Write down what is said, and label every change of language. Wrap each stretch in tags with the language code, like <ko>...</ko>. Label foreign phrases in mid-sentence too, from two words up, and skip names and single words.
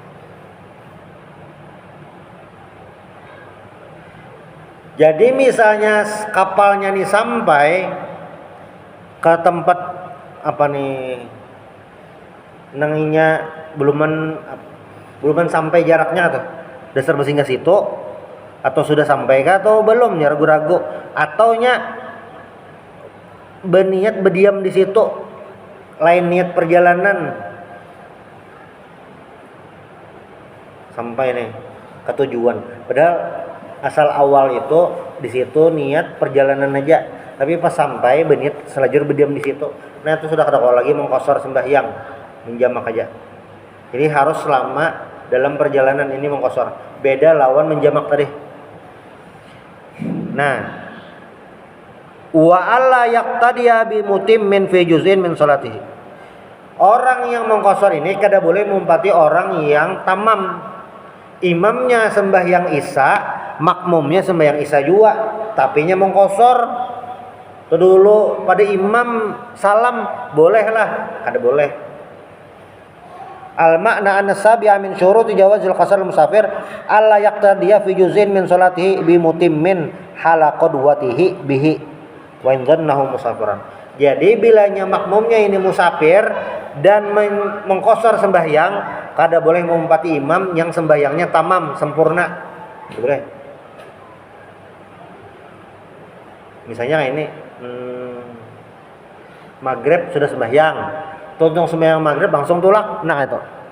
<bjn>Jadi misalnya kapalnya nih sampai ke tempat apa nih nanginya belum sampai jaraknya tuh dasar bersinggah situ atau sudah sampai kah atau belum ya ragu-ragu atau nya berniat berdiam di situ lain niat perjalanan sampai nih ke tujuan padahal asal awal itu di situ niat perjalanan aja, tapi pas sampai berniat selajur berdiam di situ. Nah itu sudah kada lagi mengkosor sembahyang, menjamak aja. Jadi harus selama dalam perjalanan ini mengkosor. Beda lawan menjamak tadi. Nah,</bjn> <ar>وألا يقتدي بمتم في جزء من صلاته.</ar> <bjn>Orang yang mengkosor ini kada boleh mengumpati orang yang tamam. Imamnya sembahyang isya, makmumnya sembahyang isya juga, tapinya mengkosor. Itu dulu pada imam salam bolehlah, kada boleh.</bjn> <ar>المعنى أن سابع من شروط جواز القصر مسافر ألا يقتدي في جزء من صلاته بمتم حال قدوته به وإن ظنه مسافرا.</ar> <bjn>Jadi bilanya makmumnya ini musafir dan mengkosor sembahyang, kada boleh mengumpati imam yang sembahyangnya tamam sempurna. Boleh. Misalnya ini maghrib sudah sembahyang, tuntung sembahyang maghrib langsung tulak, nah itu.</bjn>